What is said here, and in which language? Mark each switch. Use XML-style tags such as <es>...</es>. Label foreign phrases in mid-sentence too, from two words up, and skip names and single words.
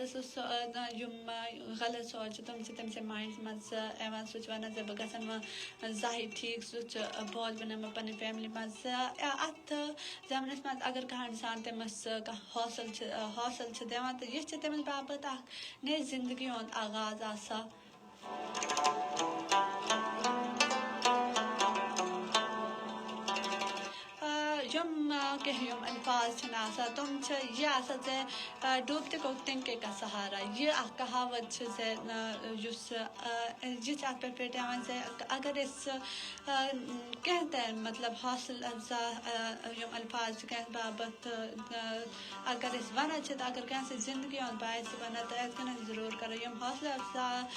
<ks>سُہ یِم غلط سونٛچ چھِ تِم چھِ تٔمۍ سٕنٛدِ ماینٛڈَس منٛز یِوان سُہ چھِ وَنان بہٕ گژھن وۄنۍ زاہٕے ٹھیٖک سُہ چھُ بوج بَنان مےٚ پنٕنہِ فیملی منٛز اَتھ زمانَس منٛز اگر کانٛہہ اِنسان تٔمِس کانٛہہ حوصلہٕ چھِ دِوان تہٕ یہِ چھِ تٔمِس باپَتھ اَکھ نٔے زندگی ہُنٛد آغاز آسان کینٛہہ یِم الفاظ چھِنہٕ آسان تِم چھِ یہِ آسان</ks> <ur>ڈوٗبتے کو تنکے کا سہارا</ur> <ks>یہِ اَکھ کہاوت چھِ یُس یہِ چھِ اَتھ پٮ۪ٹھ یِوان اگر أسۍ کینٛہہ تہِ مطلب حوصلہٕ اَفزا یِم الفاظ چھِ کٲنٛسہِ باپَتھ اگر أسۍ وَنان چھِ تہٕ اگر کٲنٛسہِ زندگی ہُنٛد باعث چھِ وَنان تہٕ اَسہِ گٔژھ ضروٗر کَرُن یِم حوصلہٕ اَفزا</ks>